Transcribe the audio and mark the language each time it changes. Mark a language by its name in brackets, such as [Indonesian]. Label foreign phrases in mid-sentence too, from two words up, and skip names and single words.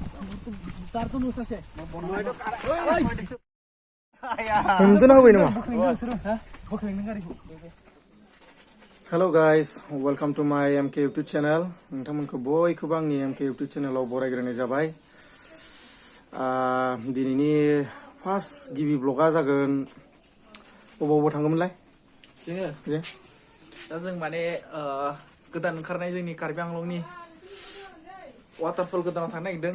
[English] Hello guys, welcome to my MK YouTube channel. [Bodo] Nwngtangmwna boikwobw आंनि MK [English] YouTube channel [Bodo] बरायग्रोनाय जाबाय. दिनैनि फार्स्ट गिबि ब्लगा जागोन बबाव थांगोनलाय? जोङो दा जों माने गोदान ओंखारनाय जोंनि कार्बि आंलंनि वाटारफल गोदानाव थांनो नागिरदों.